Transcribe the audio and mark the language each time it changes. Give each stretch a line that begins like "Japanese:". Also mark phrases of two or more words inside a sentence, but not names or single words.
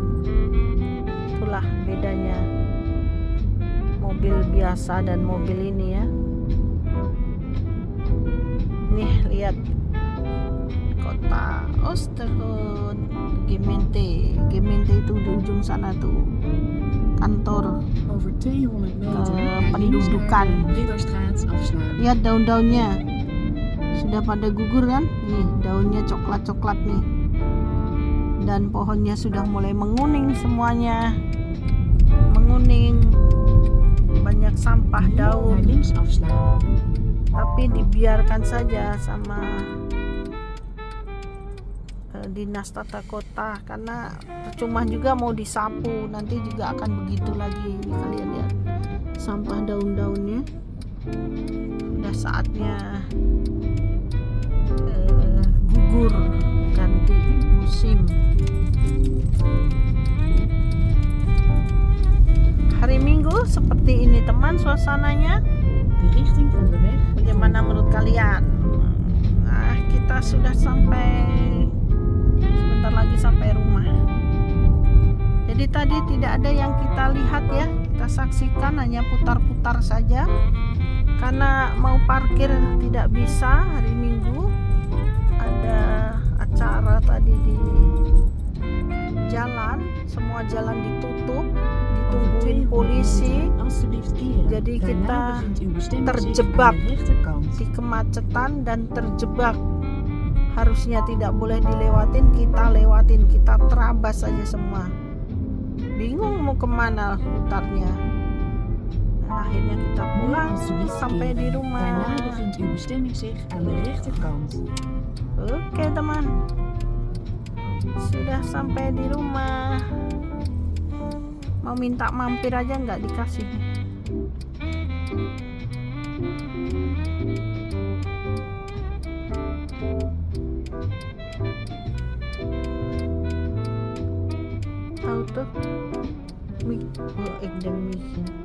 Indonesian: Itulah bedanya mobil biasa dan mobil ini ya. Nih lihat kota Oosterhout, Gemeente itu di ujung sana tuh kantor
Dutch: Over 200 meter naar links
Indonesian: pendudukan.
Dutch: rijden, Ridderstraat afslaan.
Indonesian: Lihat daun-daunnya sudah pada gugur kan, nih daunnya coklat-coklat nih, dan pohonnya sudah mulai menguning semuanya, menguning, banyak sampah
Dutch: Nu naar
Indonesian: daun,
Dutch: links afslaan.
Indonesian: tapi dibiarkan saja sama dinas tata kota, karena percuma juga mau disapu, nanti juga akan begitu lagi. Ini kalian lihat sampah daun-daunnya, udah saatnya gugur, ganti musim. Hari Minggu seperti ini teman suasananya.
Dutch: De richting van de weg.
Indonesian: Bagaimana menurut kalian? Nah, kita sudah sampai, sebentar lagi sampai rumah. Jadi tadi tidak ada yang kita lihat ya, kita saksikan, hanya putar-putar saja karena mau parkir tidak bisa. Hari Minggu ada acara tadi di jalan, semua jalan ditutup, ditungguin polisi.
Dutch: Alsjeblieft keren.
Indonesian: Jadi kita
Dutch: Daarna bevindt uw bestemming zich
Indonesian: terjebak
Dutch: aan de rechterkant.
Indonesian: di kemacetan dan terjebak. Harusnya tidak boleh dilewatin, kita lewatin, kita terabas saja semua. Bingung mau kemana putarnya. Dan akhirnya kita pulang
Dutch: Alsjeblieft
Indonesian: sampai
Dutch: keren.
Indonesian: di rumah.
Dutch: Daarna bevindt uw bestemming zich aan de rechterkant.
Indonesian: Oke teman, sudah sampai di rumah. Mau minta mampir aja nggak dikasih.
Dutch: Auto ik denk niet.